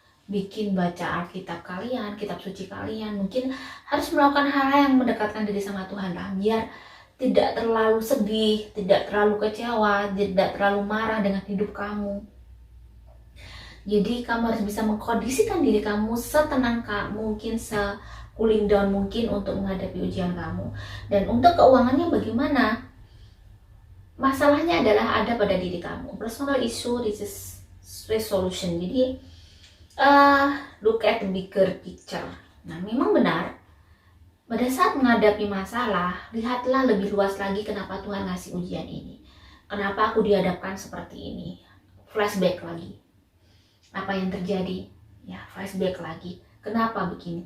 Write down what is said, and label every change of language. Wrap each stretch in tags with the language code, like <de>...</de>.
<id>Bikin baca Alkitab kalian, kitab suci kalian, mungkin harus melakukan hal-hal yang mendekatkan diri sama Tuhan lah, biar tidak terlalu sedih, tidak terlalu kecewa, tidak terlalu marah dengan hidup kamu. Jadi kamu harus bisa mengkondisikan diri kamu setenang mungkin, se-cooling down mungkin untuk menghadapi ujian kamu. Dan untuk keuangannya bagaimana? Masalahnya adalah ada pada diri kamu.</id> <en>Personal issue, this is resolution. Jadi look at the bigger picture.</en> <id>Nah, memang benar, pada saat menghadapi masalah, lihatlah lebih luas lagi kenapa Tuhan ngasih ujian ini. Kenapa aku dihadapkan seperti ini? Flashback lagi. Apa yang terjadi? Ya, flashback lagi. Kenapa begini?</id>